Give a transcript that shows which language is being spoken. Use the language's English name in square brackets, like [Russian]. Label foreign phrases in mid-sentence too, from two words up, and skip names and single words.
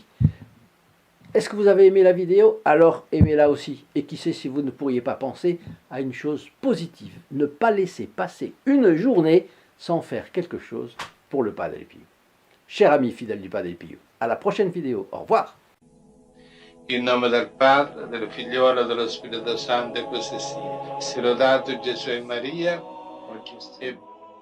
[French] Est-ce que vous avez aimé la vidéo? Alors aimez-la aussi. Et qui sait si vous ne pourriez pas penser à une chose positive. Ne pas laisser passer une journée sans faire quelque chose pour le Padre Pio. Chers amis fidèles du Padre Pio, à la prochaine vidéo. Au revoir. [Italian] In nome del Padre, del Figliolo e dello Spirito Santo, e così sia. Sia lodato Gesù e Maria, oggi